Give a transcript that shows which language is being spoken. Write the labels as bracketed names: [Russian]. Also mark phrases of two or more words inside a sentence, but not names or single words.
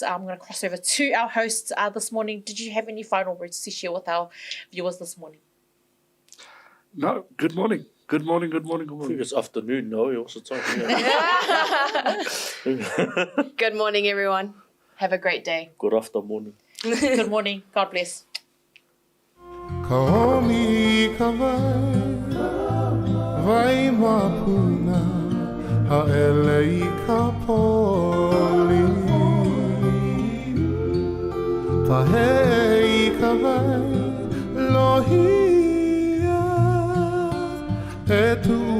[English] I'm going to cross over to our hosts this morning. Did you have any final words to share with our viewers this morning? No, good morning. Good morning. I think it's afternoon now. What's the time? Good morning, everyone. Have a great day. Good afternoon. Good morning. God bless. Kaomi ka vai mapuna ha ele ka poli Tahei ka vai tu